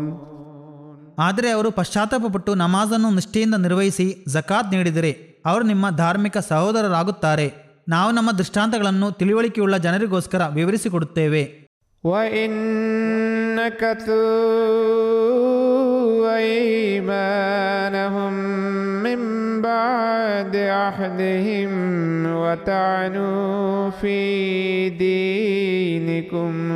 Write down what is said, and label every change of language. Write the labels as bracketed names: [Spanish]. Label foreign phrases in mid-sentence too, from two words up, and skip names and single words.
[Kannada] ಆದರೆ ಅವರು ಪಶ್ಚಾತ್ತಾಪಪಟ್ಟು ನಮಾಜನ್ನು ನಿಷ್ಠೆಯಿಂದ ನಿರ್ವಹಿಸಿ ಜಕಾತ್ ನೀಡಿದರೆ ಅವರು ನಿಮ್ಮ ಧಾರ್ಮಿಕ ಸಹೋದರರಾಗುತ್ತಾರೆ. ನಾವು ನಮ್ಮ ದೃಷ್ಟಾಂತಗಳನ್ನು ತಿಳಿವಳಿಕೆಯುಳ್ಳ ಜನರಿಗೋಸ್ಕರ ವಿವರಿಸಿಕೊಡುತ್ತೇವೆ. [Arabic] وَإِن نَكَثُوا أَيْمَانَهُم مِّن بَعْدِ عَهْدِهِمْ وَطَعَنُوا فِي دِينِكُمْ